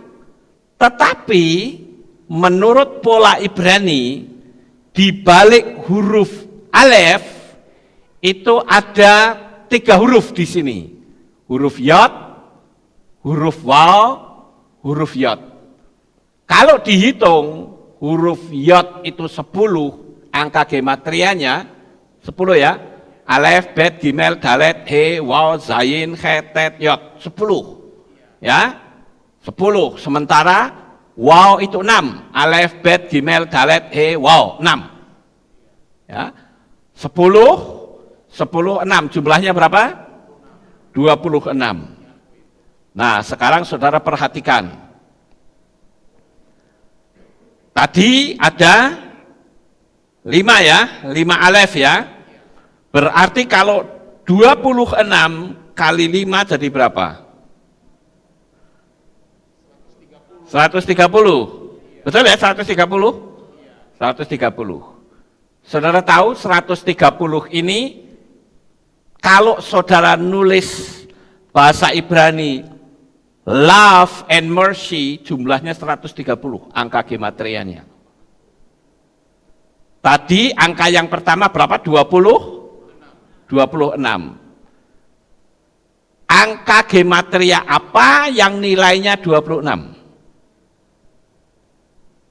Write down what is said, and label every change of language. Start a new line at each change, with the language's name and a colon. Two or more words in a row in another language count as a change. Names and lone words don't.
Indonesian: Tetapi menurut pola Ibrani, di balik huruf alef itu ada 3 huruf di sini. Huruf yod, huruf waw, huruf yod. Kalau dihitung huruf yod itu 10, angka gematrianya 10 ya.
Hebrew: Alef, bet, gimel, dalet, he, waw, zayin, he, tet, yod. 10.
Indonesian: Ya. 10. Sementara waw itu 6.
Hebrew: Alef, bet, gimel, dalet, he,
Indonesian: waw. 6. Ya. 10, 6. Jumlahnya berapa? 26. Nah, sekarang saudara perhatikan. Tadi ada 5 ya, 5 alef ya. Berarti kalau 26 kali 5 jadi berapa? 130. Betul ya 130? 130. Saudara tahu 130 ini kalau saudara nulis bahasa Ibrani
English: love and mercy
Indonesian: jumlahnya 130 angka gematrianya. Tadi angka yang pertama berapa? 26. Angka gematria apa yang nilainya 26?